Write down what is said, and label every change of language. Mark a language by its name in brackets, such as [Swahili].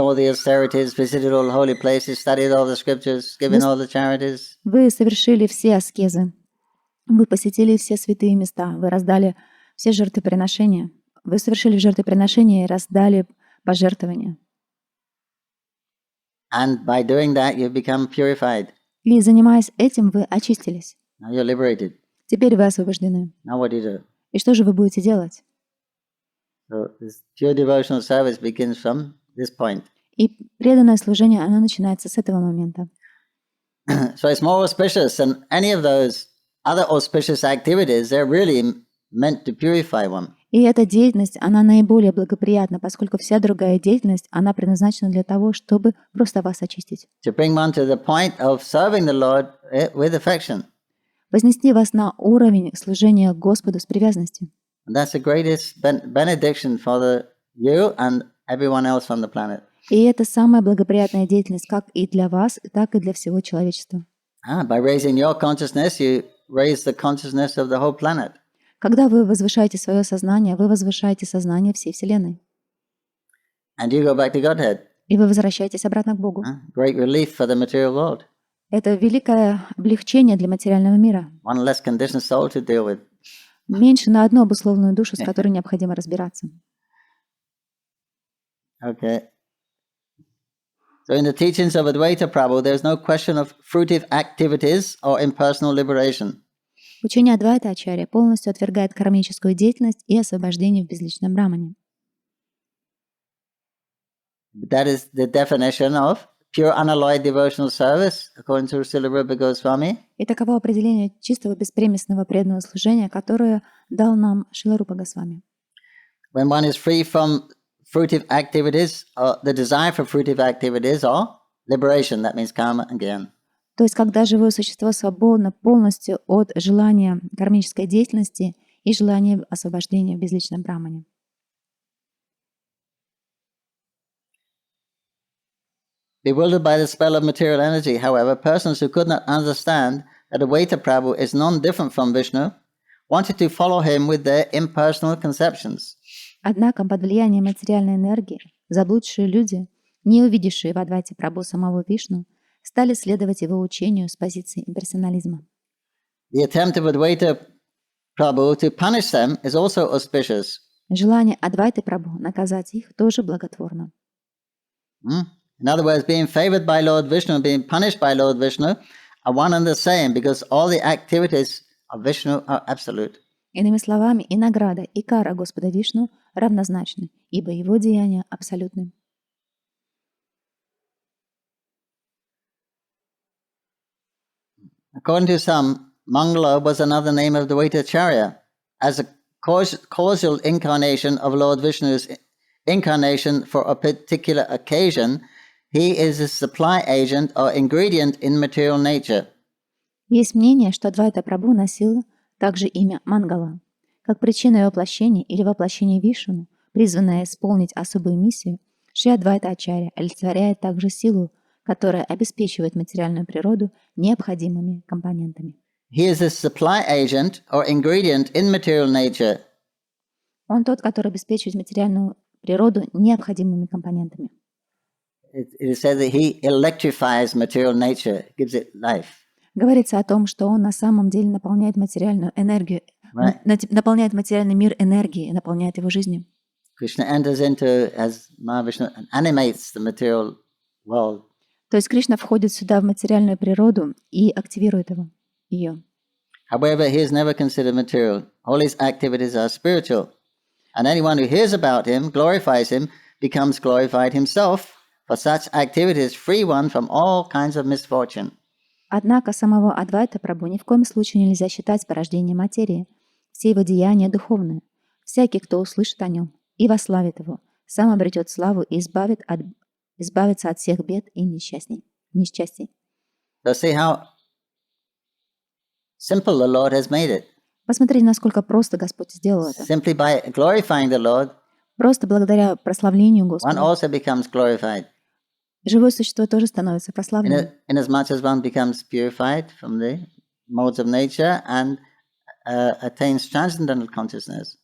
[English] all the austerities, visited all the holy places, studied all the scriptures, given all the charities, [Russian] вы совершили все аскезы, вы посетили все святые места, вы раздали все жертвоприношения, вы совершили жертвоприношения и раздали пожертвования. [English] and by doing that you become purified. [Russian] И занимаясь этим, вы очистились. [English] Now you're liberated. [Russian] Теперь вы освобождены. [English] Now what do you do? [Russian] И что же вы будете делать? [English] So this pure devotional service begins from this point. [Russian] И преданное служение, оно начинается с этого момента. [English] So it's more auspicious than any of those other auspicious activities. They're really meant to purify one. [Russian] И эта деятельность, она наиболее благоприятна, поскольку вся другая деятельность, она предназначена для того, чтобы просто вас очистить. [English] To bring one to the point of serving the Lord with affection. [Russian] Вознести вас на уровень служения Господу с привязанностью. [English] And that's the greatest benediction for you and everyone else on the planet. [Russian] И это самая благоприятная деятельность как и для вас, так и для всего человечества. [English] By raising your consciousness, you raise the consciousness of the whole planet. [Russian] Когда вы возвышаете свое сознание, вы возвышаете сознание всей Вселенной. [English] And you go back to Godhead. [Russian] И вы возвращаетесь обратно к Богу. [English] Great relief for the material world. [Russian] Это великое облегчение для материального мира. [English] One less conditioned soul to deal with. [Russian] Меньше на одну обусловленную душу, с которой необходимо разбираться. [English] Okay. So in the teachings of Advaita Prabhu, there's no question of fruitive activities or impersonal liberation. [Russian] Учение Адвайта Acharya полностью отвергает кармическую деятельность и освобождение в безличном брамане. [English] That is the definition of pure unalloyed devotional service, according to Srila Rupa Goswami. [Russian] И таково определение чистого беспримесного преданного служения, которое дал нам Шрила Рупа Госвами. [English] When one is free from fruitive activities, or the desire for fruitive activities, or liberation, that means karma and gyan. [Russian] То есть, когда живое существо свободно полностью от желания кармической деятельности и желания освобождения в безличном брамане. [English] Bewildered by the spell of material energy, however, persons who could not understand that Advaita Prabhu is non-different from Vishnu wanted to follow him with their impersonal conceptions. [Russian] Однако под влиянием материальной энергии заблудшие люди, не увидевшие в Адвайте Прабху самого Вишну, стали следовать его учению с позиции имперсонализма. [English] The attempt of Advaita Prabhu to punish them is also auspicious. [Russian] Желание Адвайты Прабху наказать их тоже благотворно. [English] In other words, being favored by Lord Vishnu and being punished by Lord Vishnu are one and the same because all the activities of Vishnu are absolute. [Russian] Иными словами, и награда, и кара Господа Вишну равнозначны, ибо его деяния абсолютны. [English] According to some, Mangala was another name of Advaita Acharya, as a causal incarnation of Lord Vishnu's incarnation for a particular occasion, he is a supply agent or ingredient in material nature. [Russian] Есть мнение, что Адвайта Прабху носил также имя Мангала, как причина его воплощения или воплощения Вишну, призванная исполнить особую миссию. Шри Адвайта Acharya олицетворяет также силу, которая обеспечивает материальную природу необходимыми компонентами. [English] He is a supply agent or ingredient in material nature. [Russian] Он тот, который обеспечивает материальную природу необходимыми компонентами. [English] It is said that he electrifies material nature, gives it life. [Russian] Говорится о том, что он на самом деле наполняет материальную энергию, наполняет материальный мир энергией, наполняет его жизнью. [English] Krishna enters into as Mahavishnu and animates the material world. [Russian] То есть Кришна входит сюда в материальную природу и активирует ее. [English] However, he is never considered material. All his activities are spiritual. And anyone who hears about him, glorifies him, becomes glorified himself. For such activities free one from all kinds of misfortune. [Russian] Однако самого Адвайта Прабху ни в коем случае нельзя считать порождением материи. Все его деяния духовные. Всякий, кто услышит о нем и вославит его, сам обретет славу и избавится от всех бед и несчастий. [English] So see how simple the Lord has made it. [Russian] Посмотрите, насколько просто Господь сделал это. [English] Simply by glorifying the Lord, [Russian] Просто благодаря прославлению [English] one [Russian] Господа [English] also becomes glorified. [Russian] живое существо тоже становится прославленным. [English] Inasmuch as one becomes purified from the modes of nature and attains transcendental consciousness.